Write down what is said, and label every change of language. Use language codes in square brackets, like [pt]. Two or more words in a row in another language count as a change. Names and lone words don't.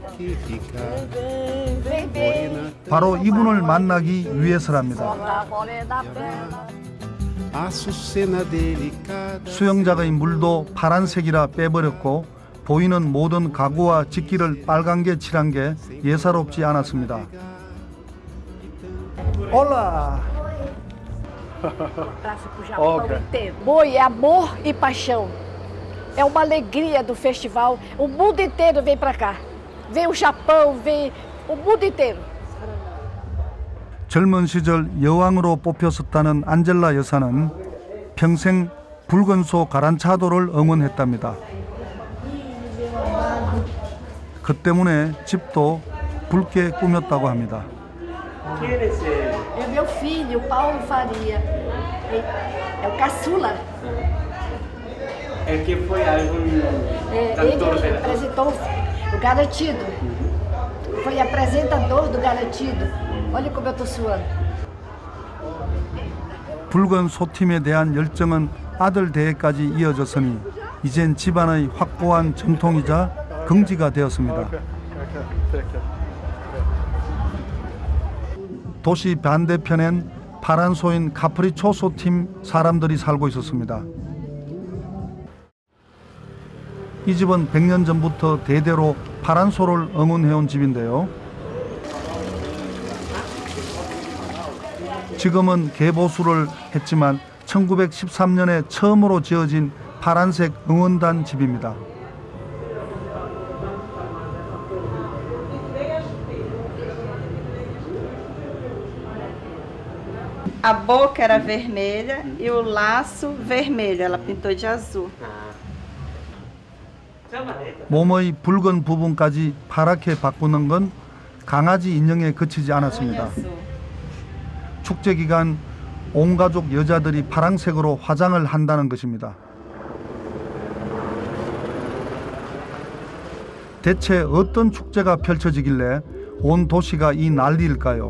[ko] 바로 이분을 만나기 위해서랍니다. 수영장의 물도 파란색이라 빼버렸고 보이는 모든 가구와 직기를 빨간게 칠한 게 예사롭지 않았습니다. [pt] 올라. Boi é amor e paixão. É uma alegria do festival. O mundo inteiro vem para cá. Vem o Japão, vem o mundo inteiro. [ko] 젊은 시절 여왕으로 뽑혔었다는 안젤라 여사는 평생 붉은 소 가란차도를 응원했답니다. 그 때문에 집도 붉게 꾸몄다고 합니다. [pt] É meu filho, Paulo Faria. É o caçula. É que foi algum Ele apresentou o Garantido. Foi apresentador do Garantido. Olha como eu tô suando. [ko] 붉은 소팀에 대한 열정은 아들 대회까지 이어졌으니 이젠 집안의 확고한 전통이자 긍지가 되었습니다. 도시 반대편엔 파란 소인 카프리초소 팀 사람들이 살고 있었습니다. 이 집은 100년 전부터 대대로 파란 소를 응원해온 집인데요. 지금은 개보수를 했지만 1913년에 처음으로 지어진 파란색 응원단 집입니다. [pt] A boca era vermelha e o laço vermelho. Ela pintou de azul. [ko] 몸의 붉은 부분까지 파랗게 바꾸는 건 강아지 인형에 그치지 않았습니다. 축제 기간 온 가족 여자들이 파란색으로 화장을 한다는 것입니다. 대체 어떤 축제가 펼쳐지길래 온 도시가 이 난리일까요?